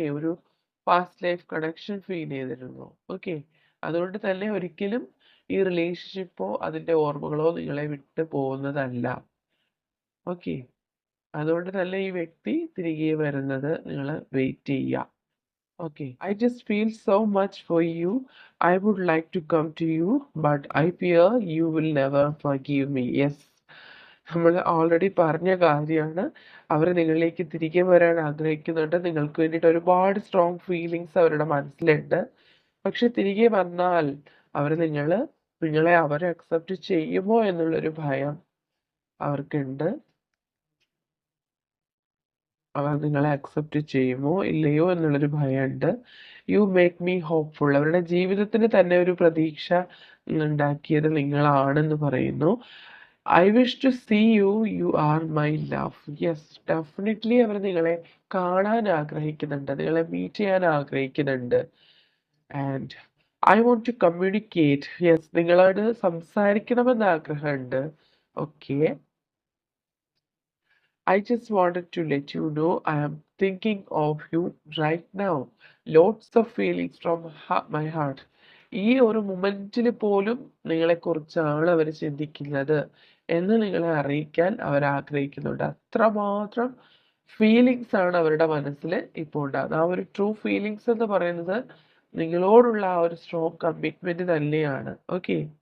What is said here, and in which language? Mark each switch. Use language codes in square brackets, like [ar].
[ml] ഒരു past life connection feel ചെയ്തിരുന്നു. Okay. അതുകൊണ്ട് തന്നെ ഒരിക്കലും ഈ റിലേഷൻഷിപ്പോ അതിന്റെ ഓർമ്മകളോ നിങ്ങളെ വിട്ടു പോകുന്നതല്ല. ഓക്കെ. അതുകൊണ്ട് തന്നെ ഈ വ്യക്തി തിരികെ വരുന്നത് നിങ്ങൾ വെയിറ്റ് ചെയ്യുക. [en] Okay, I just feel so much for you. I would like to come to you, but I fear you will never forgive me. [ml] Yes, നമ്മൾ ഓൾറെഡി പറഞ്ഞ കാര്യമാണ്. അവർ നിങ്ങളിലേക്ക് തിരികെ വരാൻ ആഗ്രഹിക്കുന്നുണ്ട്. നിങ്ങൾക്ക് വേണ്ടിയിട്ട് ഒരുപാട് സ്ട്രോങ് ഫീലിങ്സ് അവരുടെ മനസ്സിലുണ്ട്. പക്ഷെ തിരികെ വന്നാൽ നിങ്ങളെ അവർ അക്സെപ്റ്റ് ചെയ്യുമോ എന്നുള്ളൊരു ഭയം അവർക്കുണ്ട്. അവർ നിങ്ങളെ അക്സെപ്റ്റ് ചെയ്യുമോ ഇല്ലയോ എന്നുള്ളൊരു ഭയമുണ്ട്. [en] You make me hopeful. [ml] അവരുടെ ജീവിതത്തിന് തന്നെ ഒരു പ്രതീക്ഷ ഉണ്ടാക്കിയത് നിങ്ങളാണെന്ന് പറയുന്നു. [en] I wish to see you, you are my love. [ml] Yes, definitely അവർ നിങ്ങളെ കാണാൻ ആഗ്രഹിക്കുന്നുണ്ട്, നിങ്ങളെ മീറ്റ് ചെയ്യാൻ ആഗ്രഹിക്കുന്നുണ്ട്. [en] And I want to communicate. Yes, [ml] നിങ്ങളോട് സംസാരിക്കണമെന്ന് ആഗ്രഹമുണ്ട്. Okay. [en] I just wanted to let you know I am thinking of you right now. Lots of feelings from my heart. [ml] ഈ ഒരു മൊമെന്റിൽ പോലും നിങ്ങളെക്കുറിച്ചാണ് അവർ ചിന്തിക്കുന്നത് എന്ന് നിങ്ങളെ അറിയിക്കാൻ അവർ ആഗ്രഹിക്കുന്നുണ്ട്. അത്രമാത്രം ഫീലിങ്സ് ആണ് അവരുടെ മനസ്സിൽ ഇപ്പോൾ ഉണ്ടാകുന്നത്. ആ ഒരു ട്രൂ ഫീലിങ്സ് എന്ന് പറയുന്നത് നിങ്ങളോടുള്ള ആ ഒരു സ്ട്രോങ് കമ്മിറ്റ്മെന്റ് തന്നെയാണ്. ഓക്കെ.